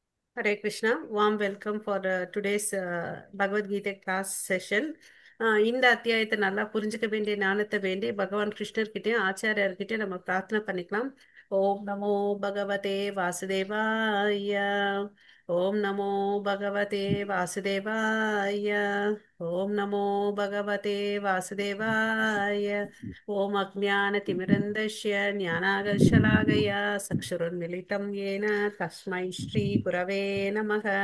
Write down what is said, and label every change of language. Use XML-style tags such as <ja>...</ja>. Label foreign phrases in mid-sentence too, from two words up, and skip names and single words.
<en>Hare Krishna, warm welcome for today's Bhagavad Gita class session.</en> <ta>இந்த அத்தியாயத்தை நல்லா புரிஞ்சுக்க வேண்டிய ஞானத்தை வேண்டி பகவான் கிருஷ்ணர்கிட்டயும் ஆச்சாரியர்கிட்டயும் நம்ம பிரார்த்தனை பண்ணிக்கலாம்.</ta> <sa>ओम् नमो भगवते वासुदेवाय. ओम् नमो भगवते वासुदेवाय. ओम् नमो भगवते वासुदेवाय. ஓம் अज्ञानतिमिरन्दस्य ज्ञानागर्शलागया चक्षुरुन्मिलितं येन तस्मै श्रीगुरवे नमः।</sa>